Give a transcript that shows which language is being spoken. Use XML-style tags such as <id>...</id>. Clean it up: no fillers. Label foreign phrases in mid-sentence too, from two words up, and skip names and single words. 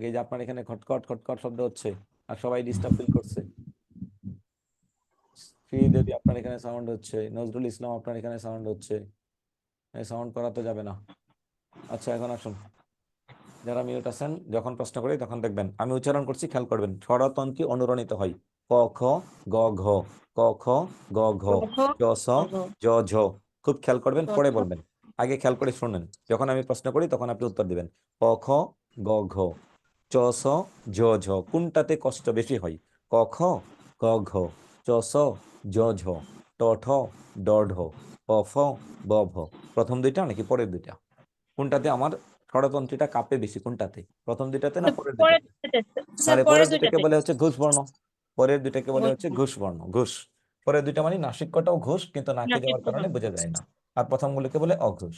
<bn>এই যে আপনার এখানে খটখট খটখট শব্দ হচ্ছে আর সবাই</bn> <en>disturb feel</en> <bn>করছে। যদি আপনার এখানে সাউন্ড হচ্ছে, নজরুল ইসলাম আপনার এখানে সাউন্ড হচ্ছে, এই সাউন্ড করা তো যাবে না। আচ্ছা এখন আসুন, যারা মিউট আছেন যখন প্রশ্ন করি তখন দেখবেন আমি উচ্চারণ করছি, খেয়াল করবেন। স্বরতন্ত্রী অনুরণিত হয় ক খ গ ঘ, ক খ গ ঘ, চ ছ জ ঝ। খুব খেয়াল করবেন, পরে বলবেন, আগে খেয়াল করে শুনেন। যখন আমি প্রশ্ন করি তখন আপনি উত্তর দিবেন। ক খ গ ঘ, চ ছ জ ঝ। কোনটাতে কষ্ট বেশি হয়? ক খ গ ঘ, চ ছ জ ঝ, ট ঠ ড ঢ, প ফ ব ভ। প্রথম দুইটা নাকি পরের দুইটা? কোনটাতে আমার স্বরতন্ত্রীটা কাঁপে বেশি? কোনটাতে, প্রথম দুইটাতে না পরের পরের দুইটাতে? দুইটাতে, স্যার তাহলে পরের পরের দুইটাকে দুইটাতে। বলে হচ্ছে ঘোষ বর্ণ, পরের দুইটাকে বলে হচ্ছে ঘোষ বর্ণ, ঘোষ। পরের দুইটা মানে নাসিক্যটাও ঘোষ, কিন্তু নাকে যাওয়ার কারণে বোঝা যায় না। আর প্রথমগুলোকে বলে অঘোষ।</bn>